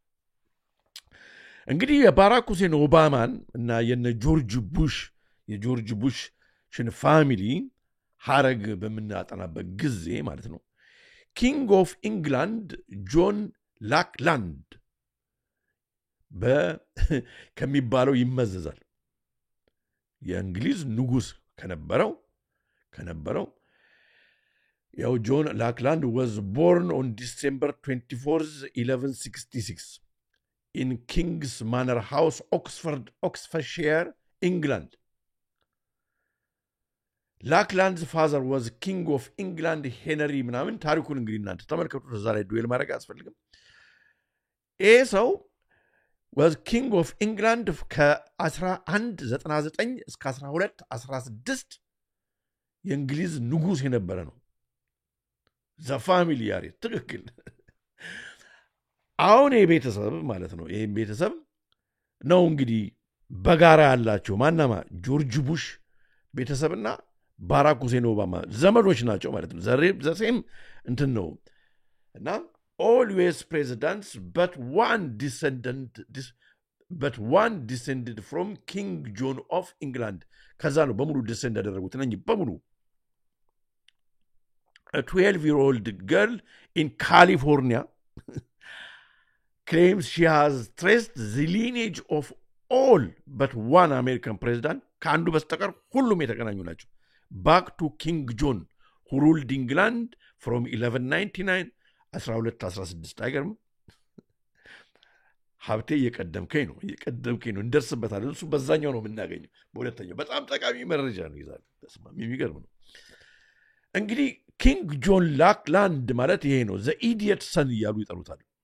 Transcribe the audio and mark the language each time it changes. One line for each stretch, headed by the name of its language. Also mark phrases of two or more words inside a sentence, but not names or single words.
Amharic: እንግዲህ የባራክ ሁሴን ኦባማን እና የጆርጅ ቡሽ ሽን ፋሚሊ ሐረግ በምናጠናበት ጊዜ ማለት ነው
English: King of England
Amharic: ጆን ላክላንድ ከሚባለው ይመዘዛል የእንግሊዝ ንጉስ ከነበረው ያው
English: ጆን ላክላንድ was born on December 24th 1166 in King's Manor House Oxfordshire England Lackland's father was King of England Henry
Amharic: ምናምን ታሪኩን እንግዲህ እናንተ ተመልከቱ እዛ ላይ ዱዌል ማድረግ አስፈልግም ሰው
English: was King of England
Amharic: ከ1199 እስከ 1216 የእንግሊዝ ንጉስ የነበረ ነው
English: the family
Amharic: ያሬ ትክክል አሁን የቤተሰብ ማለት ነው ይሄ ቤተሰብ ነው እንግዲህ በጋራ ያላቸው ማናማ ጆርጅ ቡሽ ቤተሰብና ባራክ ሁሴን ኦባማ ዘመዶች ናቸው ማለት ነው ዘሴም እንትን ነው እና
English: all US presidents but one descended from King John of England.
Amharic: ከዛ ነው በሙሉ ዲሰንድ ያደረጉት እነኚህ በሙሉ።
English: A 12-year-old girl in California claims she has traced the lineage of all but one American president,
Amharic: ከአንዱ በስተቀር ሁሉም የተገናኙ ናቸው,
English: back to King John who ruled England from 1199 1216.
Amharic: አይገርም? ሀብቴ እየቀደምከኝ ነው እንደርስበታለን። እሱ በዛኛው ነው የምናገኘው፣ በሁለተኛው በጣም ጠቃሚ መረጃ ነው ይዛል። ተስማሚ የሚገርም ነው። እንግዲህ ኪንግ ጆን ላክላንድ ማለት ይሄ ነው።
English: The idiot son
Amharic: እያሉ ይጠሩታል።